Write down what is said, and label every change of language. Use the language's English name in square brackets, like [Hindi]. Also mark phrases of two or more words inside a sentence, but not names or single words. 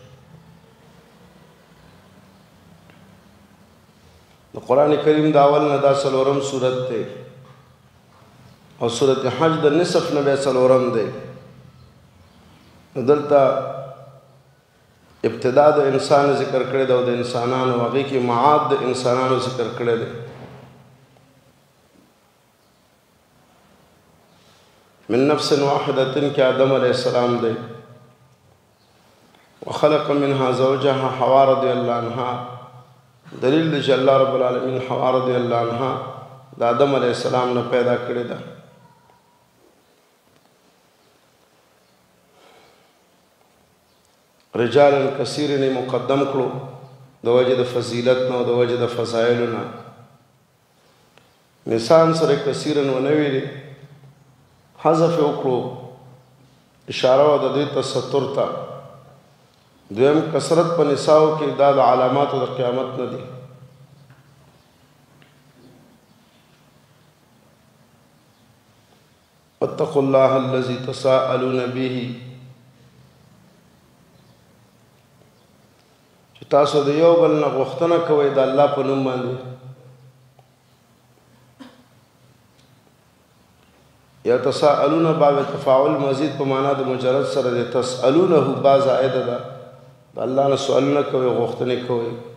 [Pashto] د قرآن کریم دا اول نه دا څلورم صورت دی او صورت حج د نصف نه بیا څلورم دی. دلته ابتدا د انسان ذکر کړی دی او د انسانانو هغې کې معاد د انسانانو ذکر کړی دی. [Arabic] من نفس واحدة [Pashto] کې آدم [Arabic] علیہ السلام [Pashto] دی. [Arabic] وخلق منها زوجها [Pashto] حوا [Arabic] رضی اللہ عنها [Pashto] دلیل دی چې الله رب العالمین حوا [Arabic] رضی اللہ عنها [Pashto] د آدم [Arabic] علیہ السلام [Pashto] نه پیدا کړی ده. [Arabic] رجال کثیر [Pashto] نه مقدم کړو د وجه د فضیلت نه او د وجه د فضایلو نه. نسان سره کثیرن ونه ویلي حذف وکړو اشاره و د دې تستر ته. دویم کثرت په نساو کې دا د علاماتو د قیامت نه دي. [Arabic] واتقوا الله الذي تساءلون به [Pashto] چې تاسو د یو بل نه غوښتنه کوئ د الله په نوم باندې. یا تساءلون باب تفاعل مزید په معنا د مجرد سره د تسألونه با زائده ده د الله نه سوالونه کوي غوښتنې کوي.